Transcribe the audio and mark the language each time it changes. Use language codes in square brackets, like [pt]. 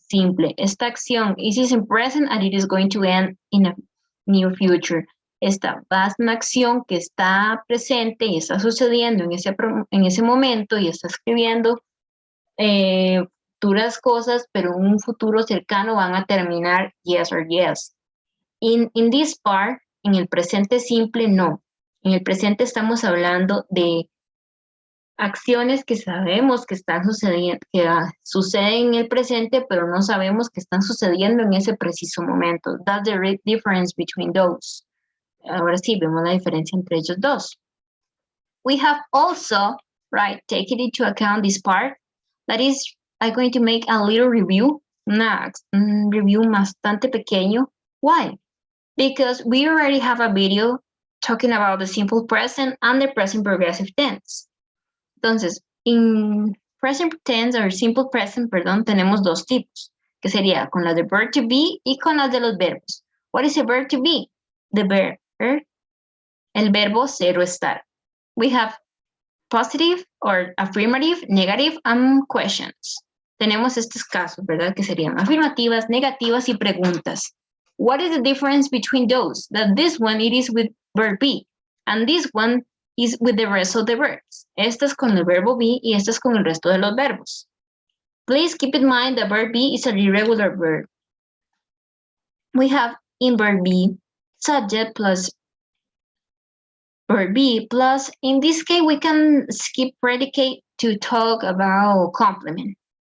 [en] Simple, [es] esta acción [en] is in present and it is going to end in a near future. [es] Esta va a ser una acción que está presente y está sucediendo en ese momento y está escribiendo futuras cosas, pero en un futuro cercano van a terminar [en] yes or yes. In this part, [es] en el presente simple, no. En el presente estamos hablando de acciones que sabemos que están sucediendo, que suceden en el presente, pero no sabemos que están sucediendo en ese preciso momento. [en] That's the difference between those. [es] Ahora sí, vemos la diferencia entre ellos dos. [en] We have also, right, taken into account this part. That is, I'm going to make a little review. [es] Un review bastante pequeño. [en] Why? Because we already have a video talking about the simple present and the present progressive tense. [es] Entonces, en [en] present tense [es] o [en] simple present, [es] perdón, tenemos dos tipos, que sería con la de verb to be y con las de los verbos. [en] What is a verb to be? The verb, [es] el verbo ser o estar. [en] We have positive or affirmative, negative, and questions. [es] Tenemos estos casos, ¿verdad? Que serían afirmativas, negativas y preguntas. [en] What is the difference between those? That this one, it is with verb be, and this one is with the rest of the verbs. [es] Esta es con el verbo be y esta es con el resto de los verbos. [en] Please keep in mind that verb be is an irregular verb. We have in verb be subject plus verb be plus, in this case, we can skip predicate to talk about complement.